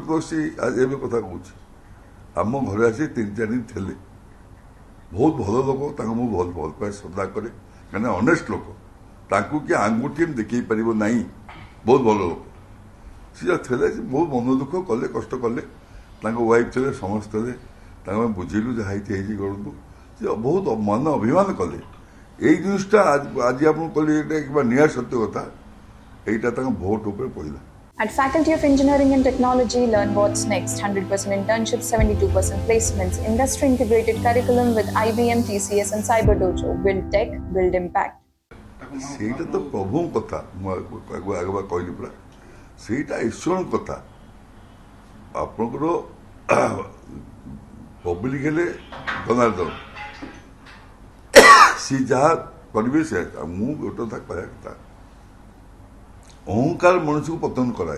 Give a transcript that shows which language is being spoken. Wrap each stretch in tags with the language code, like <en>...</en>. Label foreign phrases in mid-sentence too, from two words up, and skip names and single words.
<or>ବକ୍ସି ଏବେ କଥା କହୁଛି ଆମ ଘରେ ଆସି 3-4 ଦିନ ଥିଲେ ବହୁତ ଭଲ ଲୋକ ତାଙ୍କୁ ମୁଁ ଭଲ ପାଏ ଶ୍ରଦ୍ଧା କରେ କାହିଁକିନା ଅନେଷ୍ଟ ଲୋକ ତାଙ୍କୁ କିଏ ଆଙ୍ଗୁଠି ଦେଖେଇ ପାରିବ ନାହିଁ ବହୁତ ଭଲ ଲୋକ ସିଏ ଥିଲେ ବହୁତ ମନ ଦୁଃଖ କଲେ କଷ୍ଟ କଲେ ତାଙ୍କ ୱାଇଫ୍ ଥିଲେ ସମସ୍ତେ ଥିଲେ ତାଙ୍କୁ ଆମେ ବୁଝେଇଲୁ ଯାହା ହେଇଛି କରନ୍ତୁ ସେ ବହୁତ ମନ ଅଭିମାନ କଲେ ଏଇ ଜିନିଷଟା ଆଜି ଆପଣଙ୍କୁ କହିଲେ ଏଇଟା କିମ୍ବା ନିହାତି ସତ୍ୟ କଥା ଏଇଟା ତାଙ୍କ ଭୋଟ ଉପରେ ପଡ଼ିଲା</or> <en>At Faculty of Engineering and Technology, learn what's next. 100% internships, 72% placements, industry-integrated curriculum with IBM, TCS and Cyberdojo. Build tech, build impact.</en> <or>ସେଇଟା ତ ପ୍ରଭୁଙ୍କ କଥା ମୁଁ ଆଗ କହିଲି ପୁରା ସେଇଟା ଈଶ୍ୱରଙ୍କ କଥା ଆପଣଙ୍କର ପବ୍ଲିକ ହେଲେ ଜନାର୍ଦ୍ଦନ ସିଏ ଯାହା କରିବେ ସେ ମୁଁ ଗୋଟେ କଥା କହିବା କଥା ଅହଙ୍କାର ମଣିଷକୁ ପତନ କରାଏ</or>